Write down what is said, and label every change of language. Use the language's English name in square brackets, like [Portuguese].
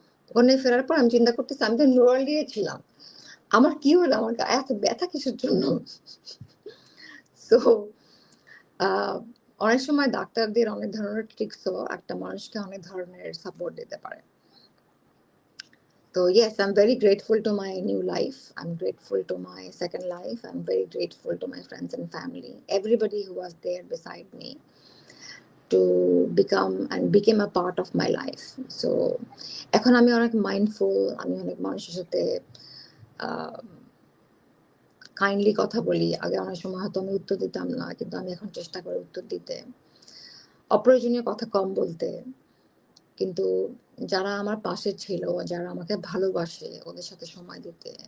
[Bangla] ওখানে ফেরার পর আমি চিন্তা করতেছি, আমি তো নোয়ারিয়া ছিলাম, আমার কি হলো, আমার এত ব্যথা কিসের জন্য? সো অনেক সময় ডাক্তারদের অনেক ধরনের ট্রিক্সও একটা মানুষকে অনেক ধরনের সাপোর্ট দিতে পারে। [English] So yes, I'm very grateful to my new life. I'm grateful to my second life. I'm very grateful to my friends and family, everybody who was there beside me to became a part of my life. [Bangla] So এখন আমি অনেক mindful, আমি অনেক মানুষের সাথে kindly কথা বলি। আগে অনেক সময় হয়তো আমি উত্তর দিতাম না, কিন্তু আমি এখন চেষ্টা করি উত্তর দিতে, অপ্রয়োজনীয় কথা কম বলতে। কিন্তু যারা আমার পাশে ছিল, যারা আমাকে ভালোবাসে, ওদের সাথে সময় দিতে।